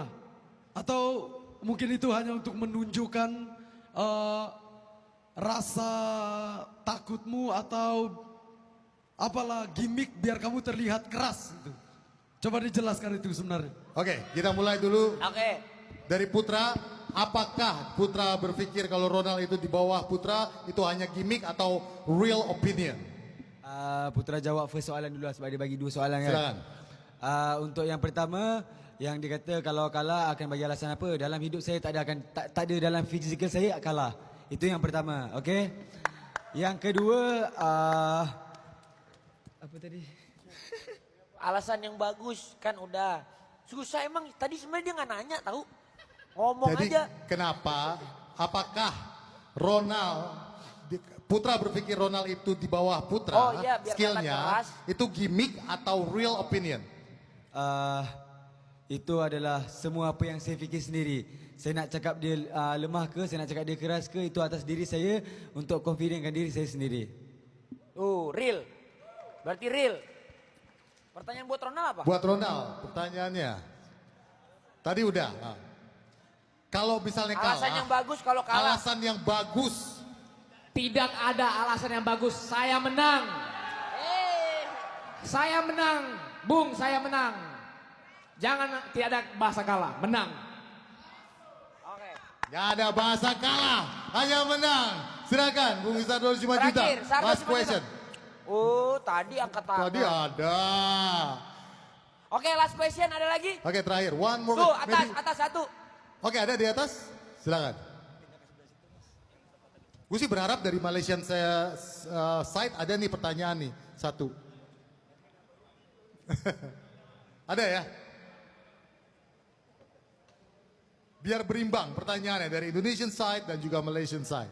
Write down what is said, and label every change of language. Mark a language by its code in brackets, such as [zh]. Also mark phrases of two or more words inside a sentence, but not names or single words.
[id] Atau mungkin itu hanya untuk menunjukkan rasa takutmu atau apalah gimmick biar kamu terlihat keras gitu. Coba dijelaskan itu sebenarnya. Oke, kita mulai dulu. Oke. Dari Putra, apakah Putra berpikir kalau Ronald itu di bawah Putra itu hanya gimmick atau [en] real opinion? [ms] Putra jawab first soalan dulu sebab dia bagi 2 soalan kan. Silakan. Untuk yang pertama, yang dikata kalau kalah akan bagi alasan apa? Dalam hidup saya tak ada dalam fizikal saya kalah. Itu yang pertama, okey? Yang kedua, apa tadi? [id] Alasan yang bagus kan udah. Susah emang, tadi sebenarnya dia nggak nanya tahu. Ngomong Jadi aja. kenapa? Apakah Putra berpikir Ronald itu di bawah Putra, Oh iya, biar skillnya kelihatan keras. itu gimmick atau [en] real opinion? [ms] Itu adalah semua apa yang saya fikir sendiri. Saya nak cakap dia lemah ke, saya nak cakap dia keras ke, itu atas diri saya untuk confidentkan diri saya sendiri. [id] Real. Berarti real. Pertanyaan buat Ronald apa? Buat Ronald, pertanyaannya. Tadi udah. Kalau misalnya kalah. Alasan yang bagus kalau kalah. Alasan yang bagus. Tidak ada alasan yang bagus. Saya menang. Saya menang. Bung, saya menang. Jangan tidak ada bahasa kalah. Menang. Gak ada bahasa kalah, hanya menang. Silakan, Bung Isar 25 juta. Terakhir, Sar 25 [en] Last [id] juta. [en] question. [id] Tadi angkat tangan. Tadi ada. Oke, [en] last question [id] ada lagi? Oke, terakhir. [en] One more. [id] Tuh, maybe. atas satu. Oke, ada di atas. Silakan. Gue sih berharap dari [en] Malaysian side [id] ada nih pertanyaan nih. Satu. Ada ya? Biar berimbang pertanyaannya dari [en] Indonesian side [id] dan juga [en] Malaysian side.